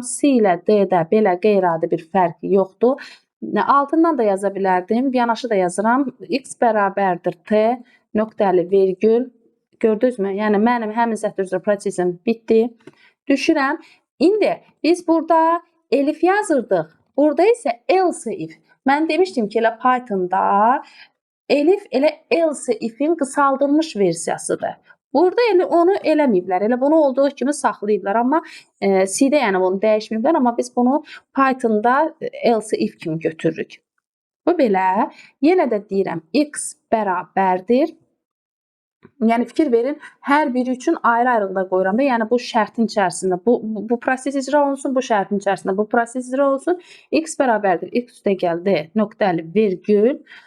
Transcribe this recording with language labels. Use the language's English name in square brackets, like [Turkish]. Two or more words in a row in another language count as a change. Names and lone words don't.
[Azerbaijani] C ilə D-də belə qeyri-adi bir fərq yoxdur. Altından da yaza bilərdim. Yanaşı da yazıram. X bərabərdir T nöqtəli virgül. Gördünüzmü? Yəni mənim həmin sətr üzrə prosesim bitdi. Düşürəm. İndi biz burada elif yazırdıq. Burada isə [English] else if. [Azerbaijani] Mən demişdim ki, elə Pythonda elif elə [English] else if'in [Azerbaijani] qısaldılmış versiyasıdır. Burada elə onu eləməyiblər. Elə bunu olduğu kimi saxlayıblar. Amma C-də yəni bunu dəyişməyiblər. Amma biz bunu Pythonda [English] else if [Azerbaijani] kimi götürürük. Bu belə. Yenə də deyirəm x bərabərdir. Yəni fikir verin, hər biri üçün ayrı-ayrılıqda qoyuram da. Yəni bu şərtin içərisində bu proses icra olunsun, bu şərtin içərisində bu proses icra olunsun. X bərabərdir x üstəgəl d nöqtəli virgül.